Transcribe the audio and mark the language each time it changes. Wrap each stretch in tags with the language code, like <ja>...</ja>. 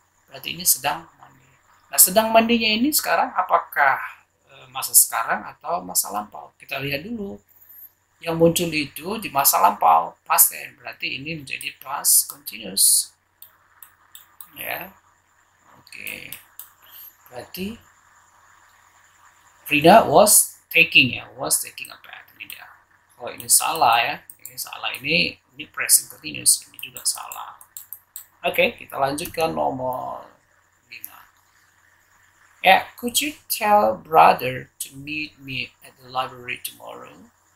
<id>Berarti ini sedang mandi. Nah, sedang mandinya ini sekarang apakah masa sekarang atau masa lampau? Kita lihat dulu. Yang muncul itu di masa lampau, past tense. Berarti ini menjadi past continuous. Ya. Oke. Berarti</id> <en>Frida was taking a bath.</en> <id>Ini dia. Oh, ini salah ya. Ini salah, ini present continuous, ini juga salah. Oke, kita lanjutkan nomor 5.</id> <en>Yeah, could you tell brother to meet me at the library tomorrow?</en>